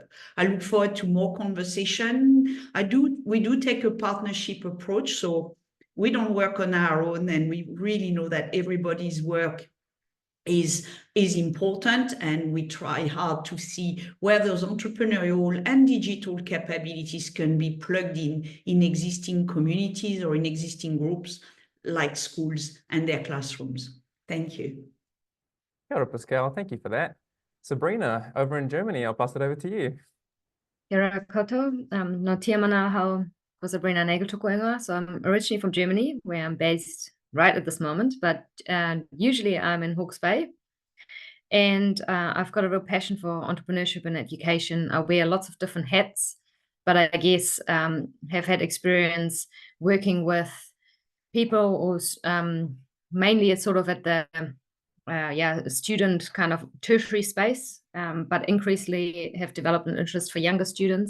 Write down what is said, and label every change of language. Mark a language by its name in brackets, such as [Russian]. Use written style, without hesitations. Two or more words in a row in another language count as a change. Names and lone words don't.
[English] I look forward to more conversation. We do take a partnership approach, so we don't work on our own, and we really know that everybody's work is important, and we try hard to see where those entrepreneurial and digital capabilities can be plugged in existing communities or in existing groups like schools and their classrooms. Thank you. [Māori] Kia ora, [English] Pascal. Thank you for that. Sabrina, over in Germany, I'll pass it over to you. [Māori] Kia ora koutou. No tia mana hau ko Sabrina Nageltukoinga. [English] So I'm originally from Germany, where I'm based right at this moment, but usually I'm in Hawke's Bay. And I've got a real passion for entrepreneurship and education. I wear lots of different hats, but I guess have had experience working with people, or mainly it's sort of at the student kind of tertiary space, but increasingly have developed an interest for younger students.